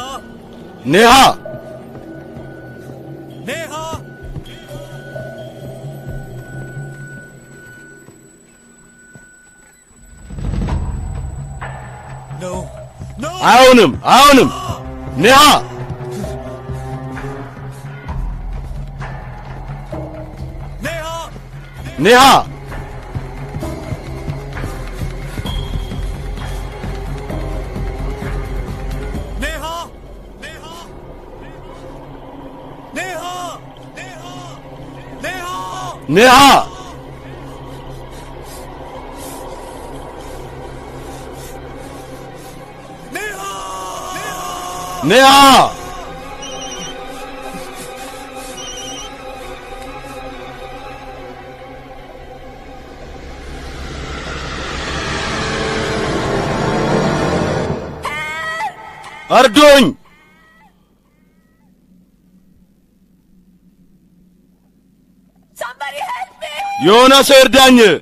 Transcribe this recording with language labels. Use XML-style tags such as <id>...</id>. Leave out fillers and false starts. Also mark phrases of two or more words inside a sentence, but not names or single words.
<am>नेहा</am> <en>नेहा no no</en> <am>አይሆንም አይሆንም ኔሃ नेहा ኔሃ नेहा नेहा नेहा नेहा नेहा ኔሃ ኔሃ እርዱኝ የሆነ ሰው እርዳኝ</am>